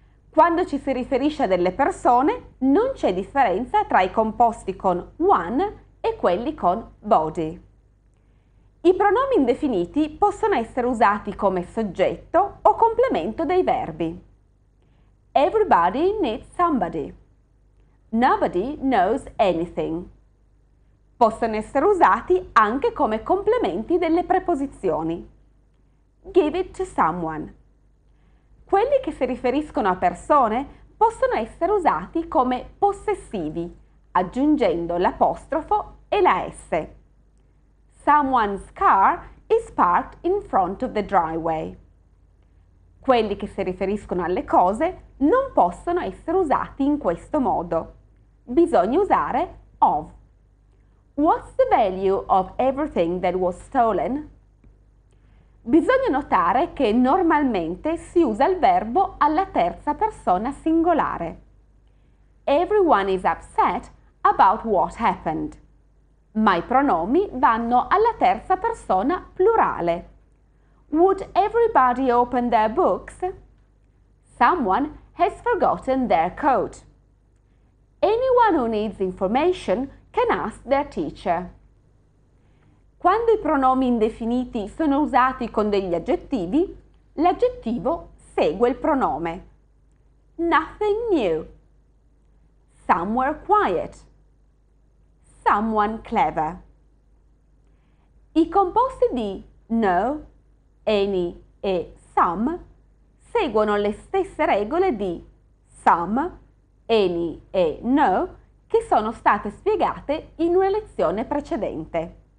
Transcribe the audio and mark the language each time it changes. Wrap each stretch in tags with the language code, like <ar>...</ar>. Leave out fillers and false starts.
<it>Quando ci si riferisce a delle persone non c'è differenza tra i composti con one e quelli con body. I pronomi indefiniti possono essere usati come soggetto o complemento dei verbi.</it> <en>Everybody needs somebody. Nobody knows anything.</en> <it>Possono essere usati anche come complementi delle preposizioni.</it> <en>Give it to someone.</en> <it>Quelli che si riferiscono a persone possono essere usati come possessivi, aggiungendo l'apostrofo e la S.</it> <en>Someone's car is parked in front of the driveway.</en> <it>Quelli che si riferiscono alle cose non possono essere usati in questo modo. Bisogna usare of.</it> <en>What's the value of everything that was stolen?</en> <it>Bisogna notare che normalmente si usa il verbo alla terza persona singolare.</it> <en>Everyone is upset about what happened.</en> <it>Ma i pronomi vanno alla terza persona plurale.</it> <en>Would everybody open their books? Someone has forgotten their coat. Anyone who needs information can ask their teacher.</en> <it>Quando i pronomi indefiniti sono usati con degli aggettivi, l'aggettivo segue il pronome.</it> <en>Nothing new. Somewhere quiet. Someone clever.</en> <it>I composti di no, any e some seguono le stesse regole di some, any e no che sono state spiegate in una lezione precedente.</it>